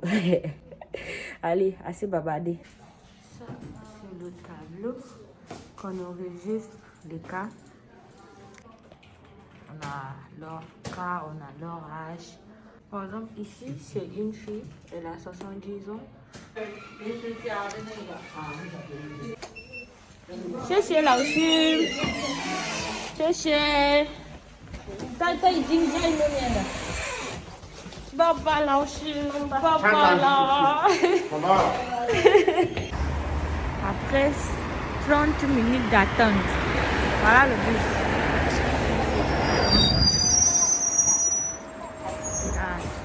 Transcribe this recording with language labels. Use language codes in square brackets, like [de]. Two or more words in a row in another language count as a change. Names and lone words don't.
[fr] Allez, assez babadé. Ça, c'est le tableau qu'on enregistre les cas. On a leur cas, on a leur âge. Par exemple, ici, c'est une fille, elle a 70 ans. [zh] 谢谢老师，谢谢。他已经在那边了。爸爸老师，爸爸啦。 [fr] Après 30 minutes d'attente. Voilà le bus. Ah.